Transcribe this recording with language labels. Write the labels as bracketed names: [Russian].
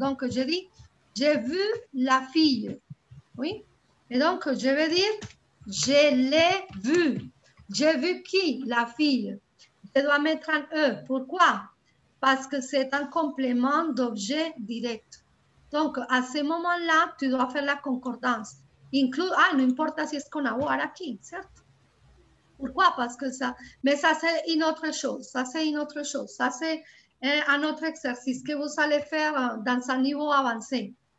[French] Donc, je dis, j'ai vu la fille. Oui? Et donc, je vais dire, je l'ai vue. J'ai vu qui? La fille. Je dois mettre un E. Pourquoi? Parce que c'est un complément d'objet direct. Donc, à ce moment-là, tu dois faire la concordance. [Spanish] No importa si es con avoir aquí, ¿cierto? [French] Pourquoi? Parce que ça, mais ça c'est une autre chose, ça c'est une autre chose, ça c'est un autre exercice que vous allez faire dans un niveau avancé.